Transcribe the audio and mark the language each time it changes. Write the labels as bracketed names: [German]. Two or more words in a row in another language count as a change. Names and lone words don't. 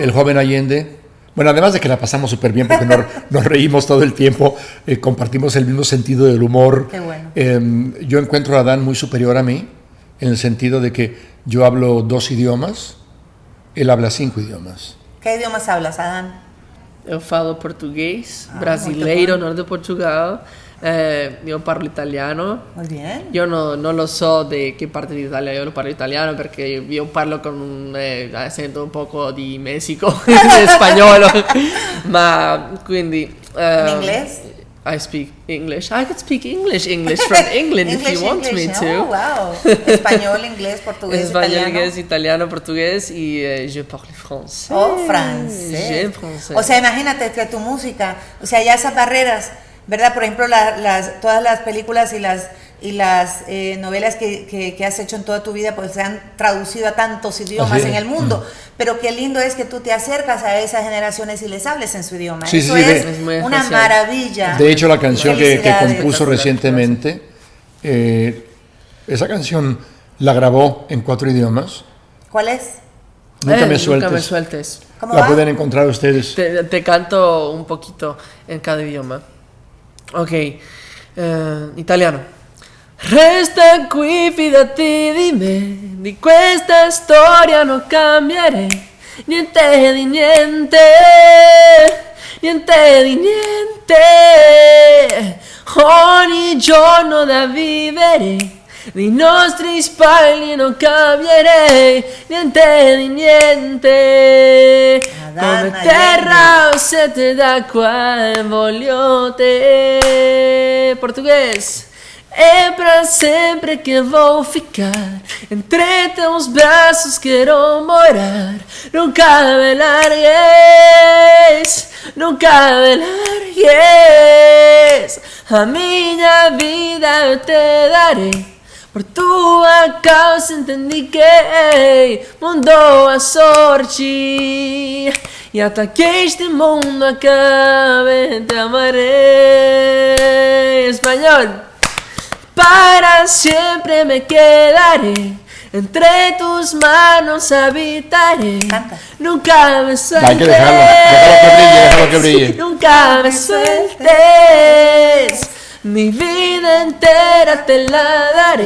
[Spanish] el joven Allende, bueno, además de que la pasamos súper bien porque nos reímos todo el tiempo, compartimos el mismo sentido del humor. Qué bueno. Yo encuentro a Adán muy superior a mí, en el sentido de que yo hablo 2 idiomas, él habla 5 idiomas. ¿Qué idiomas hablas, Adán? [Portuguese] Eu falo português, Ah, brasileiro, muito bom. norte de Portugal. Eu [Italian] parlo italiano. [Spanish] Muy bien. [Italian] Io non lo so di che parte d'Italia io lo parlo italiano perché io parlo con un accento un poco di Messico, di spagnolo, ma quindi... [Spanish] ¿En inglés? [English] I speak English. I could speak English from England if you want me to. Oh, wow. [Spanish] Español, inglés, portugués, Español, italiano. inglés, italiano, portugués y [French] je parle français. [Spanish] Oh, francés. [French] Je français. [Spanish] O sea, imagínate que tu música, o sea, ya esas barreras, ¿verdad? Por ejemplo, todas las películas y las novelas que has hecho en toda tu vida, pues se han traducido a tantos idiomas en el mundo. Pero qué lindo es que tú te acercas a esas generaciones y les hables en su idioma. Sí, Eso sí, es muy una especial. maravilla. De hecho, la canción que Felicidades. compuso recientemente, esa canción la grabó en 4 idiomas. ¿Cuál es? Nunca me Nunca me sueltes. sueltes. ¿Cómo La va? pueden encontrar ustedes. Te canto un poquito en cada idioma. Ok, italiano. [Italian] Resta qui, fidati di me, di questa storia non cambierei niente di niente, niente di niente. Ogni giorno da vivere, dei nostri spagli non cambierei niente di niente. Adán, Come terra o sete d'acqua voglio te. [Portuguese] Português. É pra sempre que vou ficar entre teus braços, quero morar. Nunca me largues, nunca me largues. A minha vida eu te darei. Por tua causa entendi que mudou a sorte. E até que este mundo acabe te amarei. Espanhol. [Spanish] Para siempre me quedaré, entre tus manos habitaré. Canta. Nunca me sueltes. Hay que déjalo que brille. Nunca me sueltes. Mi vida entera te la daré.